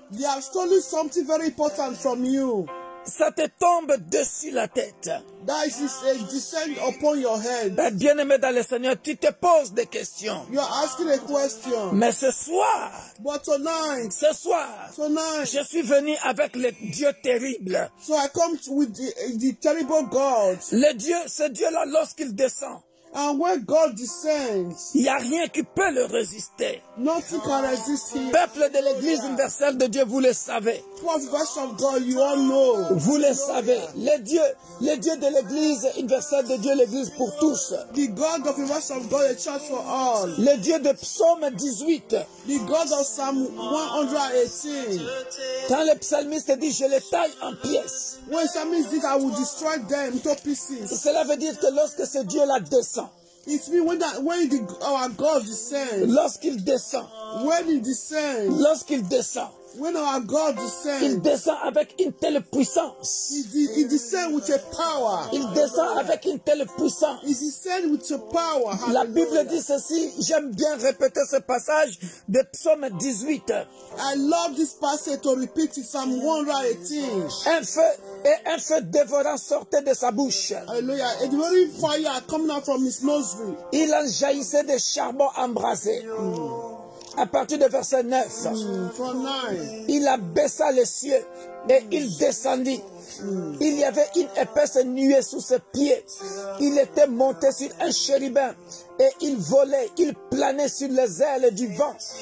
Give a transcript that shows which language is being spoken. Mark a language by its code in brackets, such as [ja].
[en] They have stolen something very important from you. [fr] Ça te tombe dessus la tête. [en] That is descend upon your head. [fr] Bien-aimé dans le Seigneur, tu te poses des questions. [en] You are asking a question. [fr] Mais ce soir, [en] but tonight, [fr] je suis venu avec le Dieu terrible. [en] So I come with the terrible God. [fr] Ce Dieu-là, lorsqu'il descend, [en] and when God descends, [fr] il n'y a rien qui peut le résister. [en] Nothing can resist him. [fr] Peuple de l'Église universelle de Dieu, vous le savez. [en] Of God, you all know. [fr] Vous le savez. Le Dieu de l'Église universelle de Dieu, l'Église pour tous. [en] The God of the rest of God, the church for all. [fr] Le Dieu de Psaume 18. [en] The God of Psalm 118. [fr] Quand le psalmiste dit, je les taille en pièces. [en] When psalmist dit, I will destroy them into pieces. [fr] Cela veut dire que lorsque ce Dieu-là descend. [en] It means when our God descends. [fr] Lorsqu'il descend. [en] When he descends. [fr] Lorsqu'il descend. [en] When our God descends, [fr] il descend avec une telle puissance. [en] He descends with a power. [fr] Il descend avec une telle puissance. [en] He descends with a power. [fr] La Bible dit ceci, j'aime bien répéter ce passage de Psaume 18. [en] I love this passage to repeat it, Psalm 118. [fr] Un feu dévorant sortait de sa bouche. Hallelujah. [en] A very fire coming out from his nostril. [fr] Il en jaillissait des charbons embrasés. À partir du verset 9, il abaissa les cieux. et il descendit. Il y avait une épaisse nuée sous ses pieds. Il était monté sur un chérubin et il volait, il planait sur les ailes du vent.